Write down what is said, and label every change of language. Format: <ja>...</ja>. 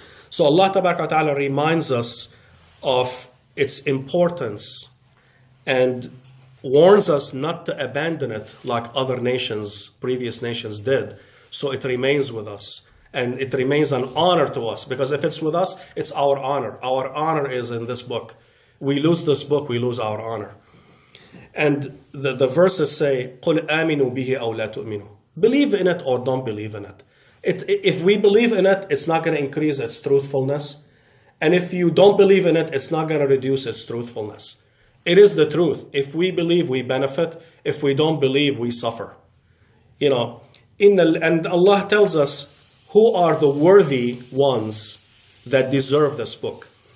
<en>So Allah Ta'ala reminds us of its importance and warns us not to abandon it like other nations, previous nations did. So it remains with us. And it remains an honor to us, because if it's with us, it's our honor. Our honor is in this book. We lose this book, we lose our honor. And the verses say,</en> <ar>قُلْ آمِنُوا بِهِ أَوْ لَا تُؤْمِنُوا.</ar> <en>Believe in it or don't believe in it. If we believe in it, it's not going to increase its truthfulness. And if you don't believe in it, it's not going to reduce its truthfulness. It is the truth. If we believe, we benefit. If we don't believe, we suffer. And Allah tells us who are the worthy ones that deserve this book.</en>